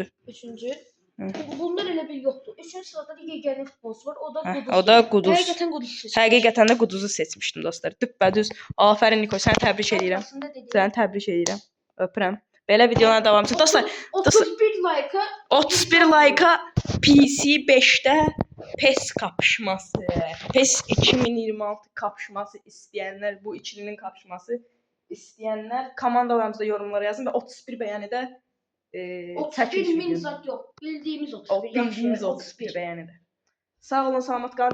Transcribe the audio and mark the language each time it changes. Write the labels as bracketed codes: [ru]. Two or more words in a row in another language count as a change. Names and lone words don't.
[az] Üçüncü. Bunlar elə bir yoxdur. Üçüncü sırada digər futbolçu var. O da Quduz. O da Quduz. Həqiqətən Quduz seçdim. Həqiqətən də Quduzu seçmişdim dostlar. Düppədüz. Afərin Niko, səni təbrik edirəm. Səni təbrik edirəm. Öpürəm. Belə videolara davam edin. Dostlar, 31 like-a PC 5-də PES kapışması. PES 2026 kapışması istəyənlər, bu ikilinin kapışması istəyənlər komandalarımızda yorumlara yazın və 31 bəyənidə 31 min zat yox. Bildiyimiz 31. Bildiyimiz 31 bəyənidə. Sağ olun, salamat qalın.